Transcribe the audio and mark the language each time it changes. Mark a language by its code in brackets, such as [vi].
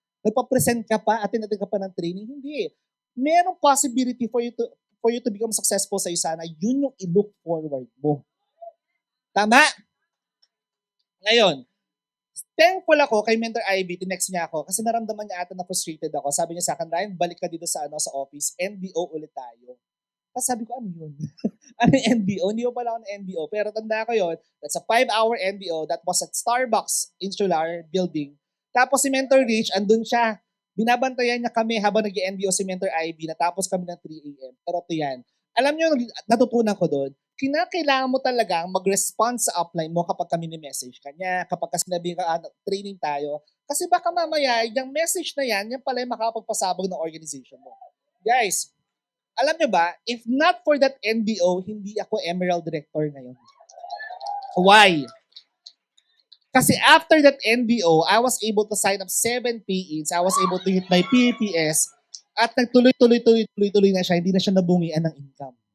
[tl] Nagpa-present ka pa, attend ka pa ng training? Hindi. Merong [en] possibility for you to become successful [tl] sa isa na yun yung i-look forward mo. Tama? Ngayon, thankful ako kay Mentor Ivy, tinext niya ako kasi naramdaman niya ata na frustrated ako. Sabi niya sa akin, Ryan, balik ka dito sa office, NBO ulit tayo. Tapos sabi ko, ano yun? Ano yung NBO? Hindi ko pala ako ng NBO. Pero tanda ko yun, [en] that's a 5-hour NBO that was at Starbucks Insular Building. [tl] Tapos si Mentor Rich, andun siya. Binabantayan niya kami habang nag-NBO si Mentor Ivy. Natapos kami ng 3 a.m. Pero ito yan. Alam niyo, natutunan ko doon, kinakailangan mo talagang mag-respond sa upline mo kapag kami ni-message ka niya, kapag sinabi ka, training tayo. Kasi baka mamaya, yung message na yan pala yung makapagpasabog ng organization mo. Guys, alam nyo ba, [en] if not for that NBO, [tl] hindi ako Emerald Director ngayon. Why? [en] Kasi after that NBO, I was able to sign up 7 PEs. I was able to hit my PPS. [tl] At nagtuloy-tuloy na siya. Hindi na siya nabungian ng income.